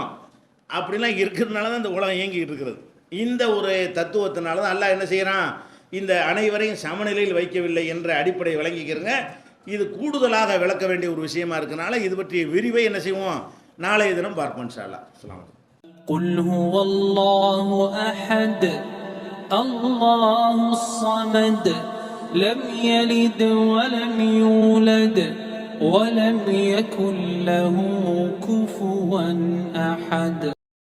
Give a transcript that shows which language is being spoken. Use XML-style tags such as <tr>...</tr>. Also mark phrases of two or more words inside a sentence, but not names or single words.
<ta>அப்படிலாம் இருக்கிறதுனால தான் இந்த உலகம் இயங்கிக்கிட்டு இருக்கிறது. இந்த ஒரு தத்துவத்தினால தான் அல்லாஹ் என்ன செய்கிறான்? இந்த அனைவரையும் சமநிலையில் வைக்கவில்லை என்ற அடிப்படை விளங்கிக்கிறங்க. இது கூடுதலாக விளக்க வேண்டிய ஒரு விஷயமா இருக்கனால இது பற்றிய விரிவை என்ன செய்வோம்? நாளைய தினம் பார்ப்போம்</ta> <ar>إن شاء الله. السلام عليكم. قل هو الله أحد الله الصمد لم يلد ولم يولد ولم يكن له كفوا أحد.</ar>